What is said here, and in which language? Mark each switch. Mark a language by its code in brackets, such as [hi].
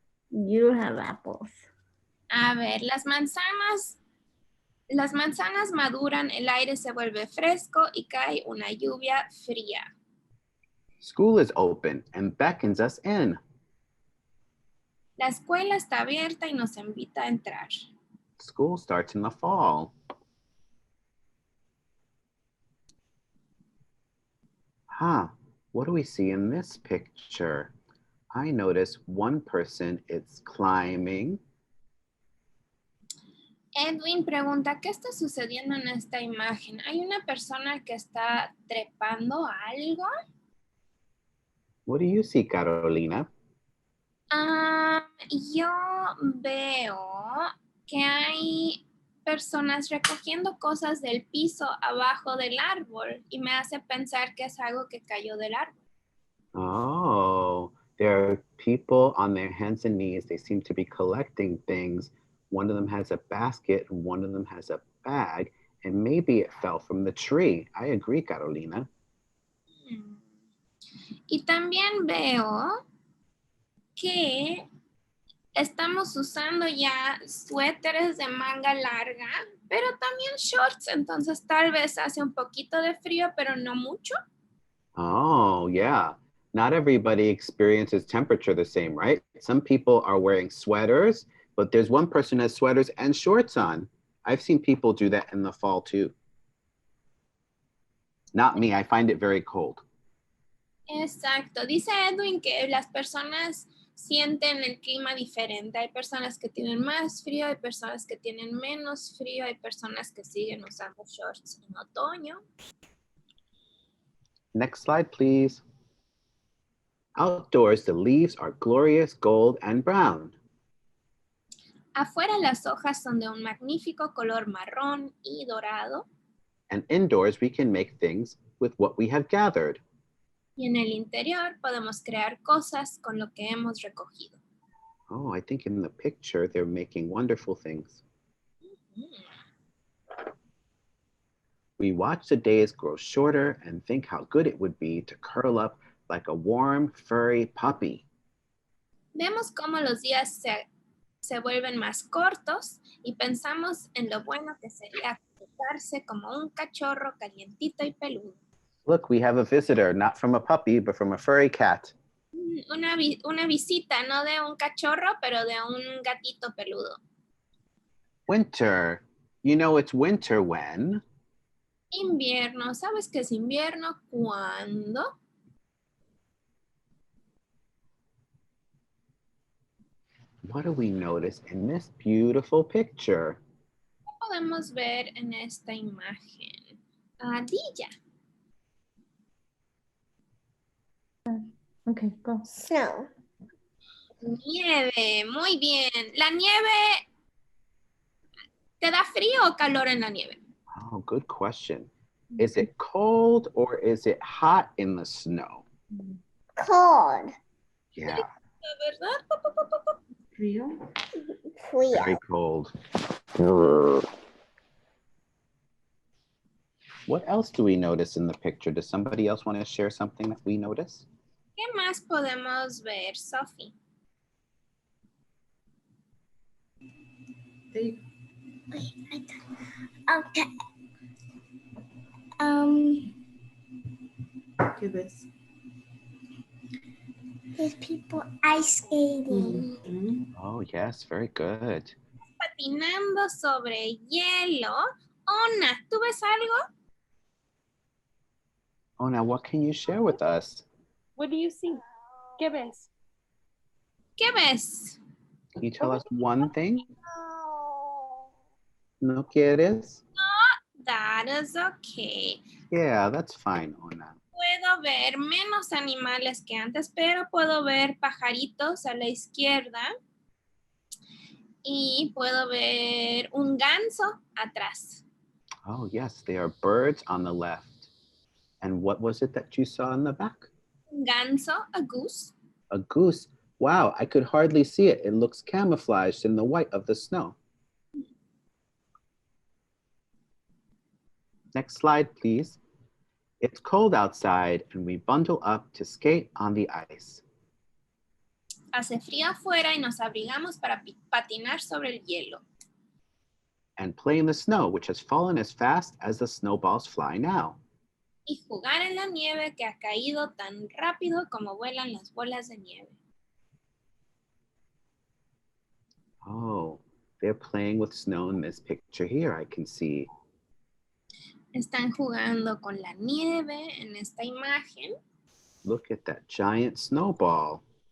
[en] You have apples. [es] A ver, las manzanas maduran, el aire se vuelve fresco y cae una lluvia fría. [en] School is open and beckons us in. [es] La escuela está abierta y nos invita a entrar. [en] School starts in the fall. What do we see in this picture? I notice one person is climbing. [es] Edwin pregunta, ¿qué está sucediendo en esta imagen? ¿Hay una persona que está trepando algo? [en] What do you see, Carolina? [es] Yo veo que hay personas recogiendo cosas del piso abajo del árbol y me hace pensar que es algo que cayó del árbol. [en] Oh, there are people on their hands and knees. They seem to be collecting things. One of them has a basket and one of them has a bag, and maybe it fell from the tree. I agree, Carolina. [es] Y también veo que Estamos usando ya suéteres de manga larga, pero también shorts, entonces tal vez hace un poquito de frío, pero no mucho. [en] Oh, yeah. Not everybody experiences temperature the same, right? Some people are wearing sweaters, but there's one person who has sweaters and shorts on. I've seen people do that in the fall too. Not me, I find it very cold. [es] Exacto. Dice Edwin que las personas sienten el clima diferente. Hay personas que tienen más frío, hay personas que tienen menos frío, hay personas que siguen usando shorts en otoño. [en] Next slide, please. Outdoors, the leaves are glorious gold and brown. [es] Afuera las hojas son de un magnífico color marrón y dorado. [en] And indoors, we can make things with what we have gathered. [es] Y en el interior podemos crear cosas con lo que hemos recogido. [en] Oh, I think in the picture, they're making wonderful things. We watch the days grow shorter and think how good it would be to curl up like a warm, furry puppy. [es] Vemos cómo los días se vuelven más cortos y pensamos en lo bueno que sería acostarse como un cachorro calientito y peludo. [en] Look, we have a visitor, not from a puppy, but from a furry cat. [es] Una visita, no de un cachorro, pero de un gatito peludo. [en] Winter. You know it's winter when? [es] Invierno. ¿Sabes qué es invierno? ¿Cuándo? [en] What do we notice in this beautiful picture? [es] ¿Qué podemos ver en esta imagen? [en] Adilla. Okay, go. Snow. [es] Nieve. Muy bien. ¿La nieve te da frío o calor en la nieve? [en] Oh, good question. Is it cold or is it hot in the snow? Cold. Yeah, [es] ¿Verdad? Frío. Frío. [en] very cold. What else do we notice in the picture? Does somebody else want to share something that we notice? [es] ¿Qué más podemos ver, Sophie? [en] They, Okay. [es] ¿qué ves? [en] There's people ice skating. Oh, yes, very good. [es] Patinando sobre hielo. Ona, ¿tú ves algo? [en] Oh, now what can you share with us? What do you see? [es] ¿Qué ves? ¿Qué ves? [en] Can you tell us one thing? Oh. [es] ¿No quieres? [en] That is okay. Yeah, that's fine, Ona. [es] Puedo ver menos animales que antes, pero puedo ver pajaritos a la izquierda y puedo ver un ganso atrás. [en] Oh, yes, they are birds on the left. And what was it that you saw in the back? [es] Un ganso, [en] a goose. A goose. Wow, I could hardly see it. It looks camouflaged in the white of the snow. Next slide, please. It's cold outside and we bundle up to skate on the ice. [es] Hace frío afuera y nos abrigamos para patinar sobre el hielo. [en] And play in the snow, which has fallen as fast as the snowballs fly now. [es] Y jugar en la nieve que ha caído tan rápido como vuelan las bolas de nieve. [en] Oh, they're playing with snow in this picture here, I can see. [es] Están jugando con la nieve en esta imagen. [en] Look at that giant snowball.